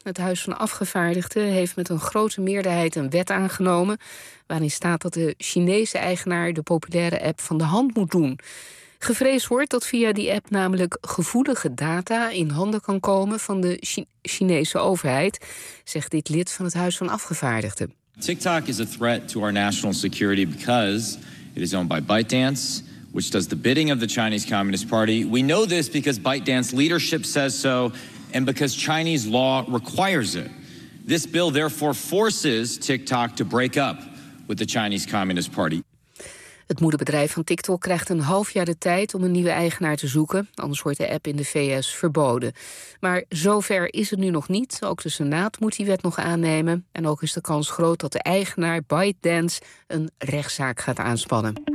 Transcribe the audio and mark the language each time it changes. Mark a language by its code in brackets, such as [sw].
[nl] Het Huis van Afgevaardigden heeft met een grote meerderheid een wet aangenomen waarin staat dat de Chinese eigenaar de populaire app van de hand moet doen. Gevreesd wordt dat via die app namelijk gevoelige data in handen kan komen van de Chinese overheid, zegt dit lid van het Huis van Afgevaardigden. [en] TikTok is a threat to our national security because it is owned by ByteDance, which does the bidding of the Chinese Communist Party. We know this because ByteDance leadership says so and because Chinese law requires it. This bill therefore forces TikTok to break up with the Chinese Communist Party. [nl] Het moederbedrijf van TikTok krijgt een half jaar de tijd om een nieuwe eigenaar te zoeken. Anders wordt de app in de VS verboden. Maar zover is het nu nog niet. Ook de Senaat moet die wet nog aannemen. En ook is de kans groot dat de eigenaar ByteDance een rechtszaak gaat aanspannen.